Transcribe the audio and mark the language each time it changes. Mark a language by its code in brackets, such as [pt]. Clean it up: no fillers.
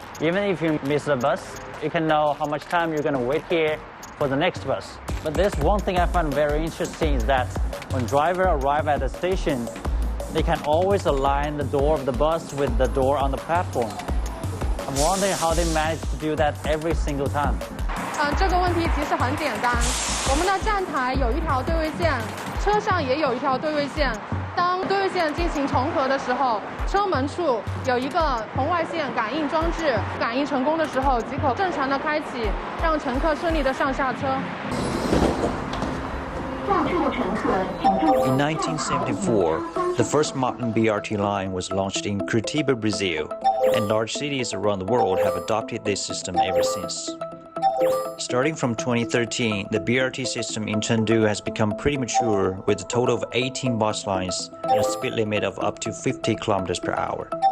[en] Even if you miss the bus, you can know how much time you're going to wait here for the next bus. But there's one thing I find very interesting is that when drivers arrive at the station, they can always align the door of the bus with the door on the platform. I'm wondering how they manage to do that every single time. [zh] 这个问题其实很简单，我们的站台有一条对位线，车上也有一条对位线。当对位线进行重合的时候，车门处有一个红外线感应装置，感应成功的时候即可正常的开启，让乘客顺利的上下车。 [en] In 1974, the first modern BRT line was launched in Curitiba, Brazil, and large cities around the world have adopted this system ever since. Starting from 2013, the BRT system in Chengdu has become pretty mature with a total of 18 bus lines and a speed limit of up to 50 kilometers per hour.